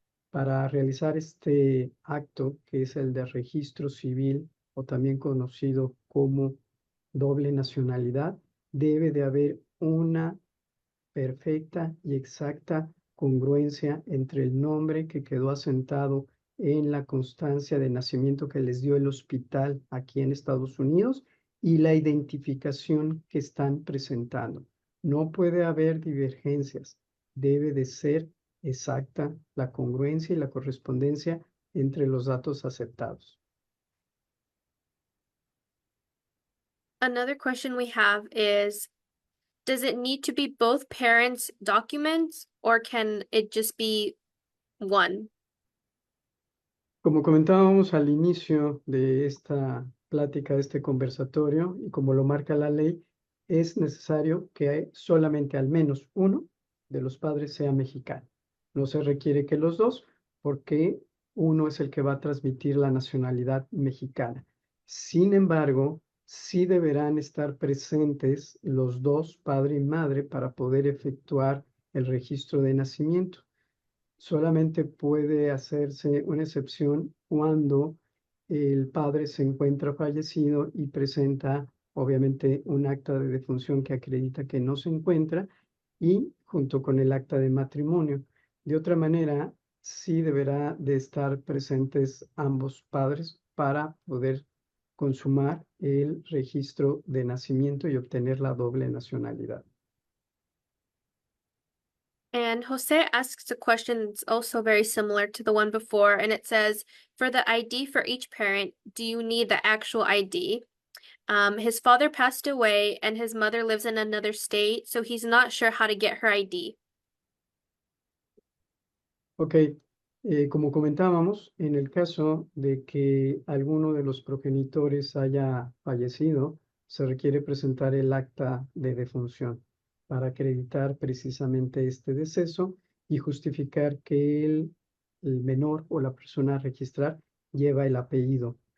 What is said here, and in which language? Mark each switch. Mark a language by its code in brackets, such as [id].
[es] Para realizar este acto, que es el de registro civil o también conocido como doble nacionalidad, debe de haber una perfecta y exacta congruencia entre el nombre que quedó asentado en la constancia de nacimiento que les dio el hospital aquí en Estados Unidos y la identificación que están presentando. No puede haber divergencias, debe de ser exacta la congruencia y la correspondencia entre los datos aceptados. [en] Another question we have is, does it need to be both parents' documents or can it just be one? [es] Como comentábamos al inicio de esta plática, de este conversatorio, y como lo marca la ley, es necesario que solamente al menos uno de los padres sea mexicano. No se requiere que los dos, porque uno es el que va a transmitir la nacionalidad mexicana. Sin embargo, sí deberán estar presentes los dos, padre y madre, para poder efectuar el registro de nacimiento. Solamente puede hacerse una excepción cuando el padre se encuentra fallecido y presenta, obviamente, un acta de defunción que acredita que no se encuentra y junto con el acta de matrimonio. De otra manera, sí deberá de estar presentes ambos padres para poder consumar el registro de nacimiento y obtener la doble nacionalidad. [en] And Jose asks a question that's also very similar to the one before, and it says, for the ID for each parent, do you need the actual ID? His father passed away and his mother lives in another state, so he's not sure how to get her ID. [es] Ok, como comentábamos, en el caso de que alguno de los progenitores haya fallecido, se requiere presentar el acta de defunción para acreditar precisamente este deceso y justificar que el menor o la persona a registrar lleva el apellido.